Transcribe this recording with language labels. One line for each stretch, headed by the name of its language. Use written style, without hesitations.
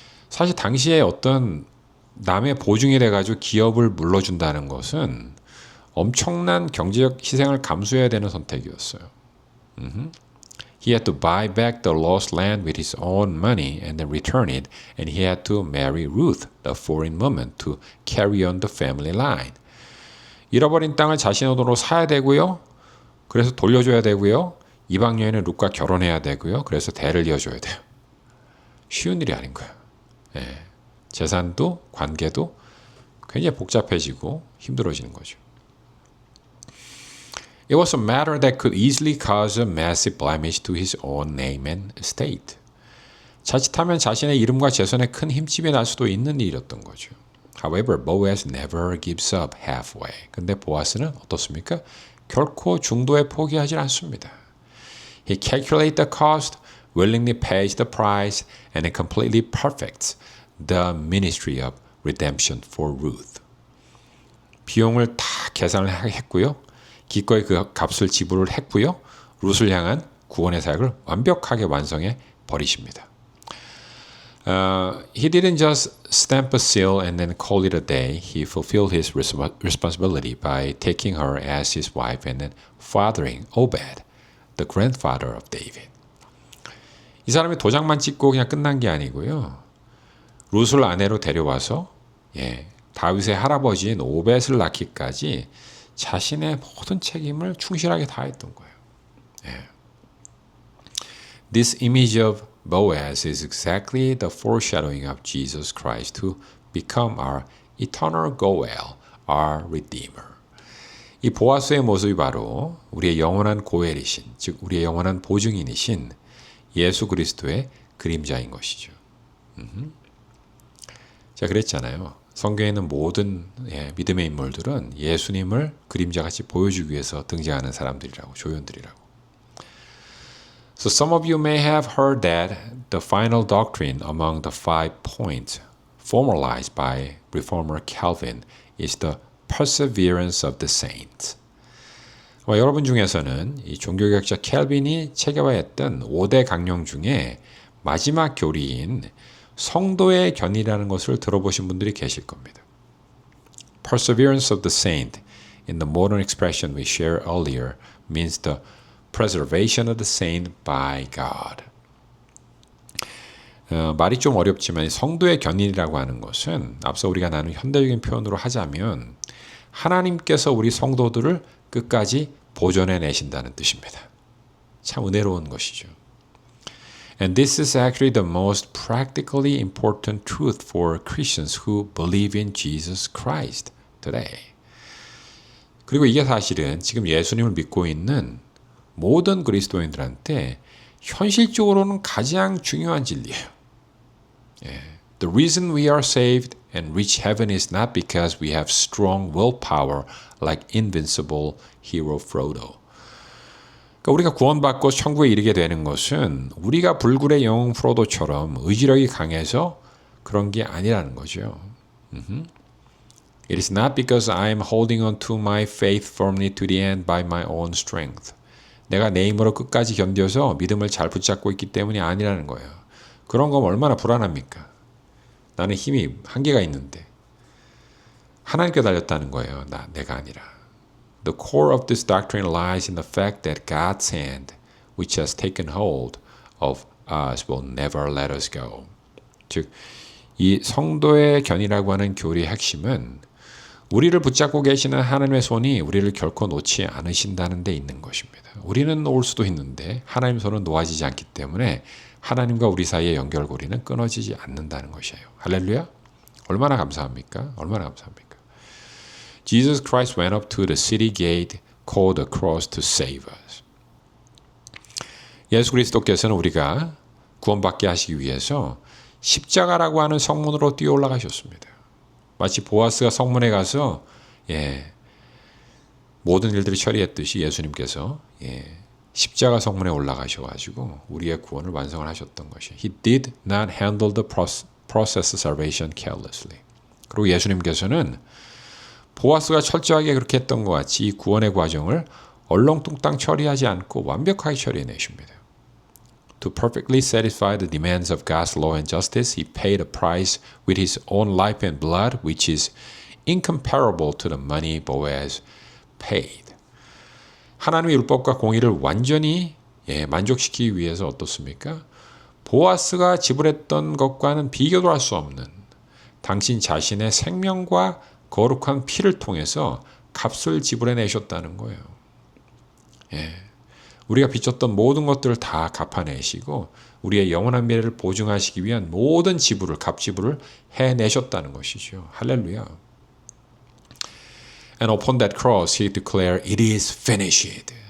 Korean: 사실 당시에 어떤 남의 보증이 돼가지고 기업을 물러준다는 것은 엄청난 경제적 희생을 감수해야 되는 선택이었어요.
English: He had to buy back the lost land with his own money and then return it, and he had to marry Ruth, the foreign woman, to carry on the family line.
Korean: 잃어버린 땅을 자신의 돈으로 사야 되고요. 그래서 돌려줘야 되고요. 이방 여인은 룻과 결혼해야 되고요. 그래서 대를 이어줘야 돼요. 쉬운 일이 아닌 거예요. 예. 재산도 관계도 굉장히 복잡해지고 힘들어지는 거죠.
English: It was a matter that could easily cause a massive blemish to his own name and estate.
Korean: 자칫하면 자신의 이름과 재산에 큰 힘집이 날 수도 있는 일이었던 거죠.
English: However, Boaz never gives up halfway.
Korean: 근데 보아스는 어떻습니까? 결코 중도에 포기하지 않습니다.
English: He calculates the cost, willingly pays the price, and it completely perfects the ministry of redemption for Ruth.
Korean: 비용을 다 계산을 했고요. 기꺼이 그 값을 지불을 했고요. 룻을 향한 구원의 사역을 완벽하게 완성해 버리십니다.
English: He didn't just stamp a seal and then call it a day. He fulfilled his responsibility by taking her as his wife and then fathering Obed, the grandfather of David.
Korean: 이 사람이 도장만 찍고 그냥 끝난 게 아니고요. 룻을 아내로 데려와서 다윗의 할아버지인 오벳을 낳기까지 자신의 모든 책임을 충실하게 다했던 거예요.
English: This image of Boaz is exactly the foreshadowing of Jesus Christ to become our eternal Goel, our Redeemer.
Korean: 이 보아스의 모습이 바로 우리의 영원한 고엘이신, 즉 우리의 영원한 보증인이신 예수 그리스도의 그림자인 것이죠. 제가 그랬잖아요. 성경에 있는 모든 믿음의 인물들은 예수님을 그림자같이 보여주기 위해서 등장하는 사람들이라고, 조연들이라고.
English: So some of you may have heard that the final doctrine among the 5 points formalized by Reformer Calvin is the perseverance of the saints.
Korean: 여러분 중에서는 이 종교개혁자 캘빈이 체계화했던 5대 강령 중에 마지막 교리인 성도의 견이라는 것을 들어보신 분들이 계실 겁니다.
English: Perseverance of the saint, in the modern expression we shared earlier, means the preservation of the saint by God.
Korean: 말이 좀 어렵지만 성도의 견인이라고 하는 것은 앞서 우리가 나눈 현대적인 표현으로 하자면 하나님께서 우리 성도들을 끝까지 보존해 내신다는 뜻입니다. 참 은혜로운 것이죠.
English: And this is actually the most practically important truth for Christians who believe in Jesus Christ today.
Korean: 그리고 이게 사실은 지금 예수님을 믿고 있는 모든 그리스도인들한테 현실적으로는 가장 중요한 진리예요.
English: The reason we are saved and reach heaven is not because we have strong willpower like invincible hero Frodo.
Korean: 그러니까 우리가 구원받고 천국에 이르게 되는 것은 우리가 불굴의 영웅 프로도처럼 의지력이 강해서 그런 게 아니라는 거죠.
English: It is not because I am holding on to my faith firmly to the end by my own strength.
Korean: 내가 내 힘으로 끝까지 견뎌서 믿음을 잘 붙잡고 있기 때문이 아니라는 거예요. 그런 거면 얼마나 불안합니까? 나는 힘이 한계가 있는데 하나님께 달렸다는 거예요. 내가 아니라.
English: The core of this doctrine lies in the fact that God's hand, which has taken hold of us, will never let us go.
Korean: 즉, 이 성도의 견이라고 하는 교리의 핵심은 우리를 붙잡고 계시는 하나님의 손이 우리를 결코 놓지 않으신다는 데 있는 것입니다. 우리는 놓을 수도 있는데 하나님의 손은 놓아지지 않기 때문에 하나님과 우리 사이의 연결고리는 끊어지지 않는다는 것이에요. 할렐루야? 얼마나 감사합니까? 얼마나 감사합니까?
English: Jesus Christ went up to the city gate called the cross to save us.
Korean: 예수 그리스도께서는 우리가 구원받게 하시기 위해서 십자가라고 하는 성문으로 뛰어 올라가셨습니다. 마치 보아스가 성문에 가서 모든 일들을 처리했듯이 예수님께서 십자가 성문에 올라가셔가지고 우리의 구원을 완성을 하셨던 것이에요.
English: He did not handle the process of salvation carelessly.
Korean: 그리고 예수님께서는 보아스가 철저하게 그렇게 했던 것 같이 이 구원의 과정을 얼렁뚱땅 처리하지 않고 완벽하게 처리해내십니다.
English: To perfectly satisfy the demands of God's law and justice, he paid a price with his own life and blood, which is incomparable to the money Boaz paid.
Korean: 하나님의 율법과 공의를 완전히 만족시키기 위해서 어떻습니까? 보아스가 지불했던 것과는 비교도 할 수 없는 당신 자신의 생명과 거룩한 피를 통해서 값을 지불해 내셨다는 거예요. 우리가 빚졌던 모든 것들을 다 갚아내시고 우리의 영원한 미래를 보증하시기 위한 모든 지불을 값지불을 해내셨다는 것이죠. 할렐루야.
English: And upon that cross he declared it is finished.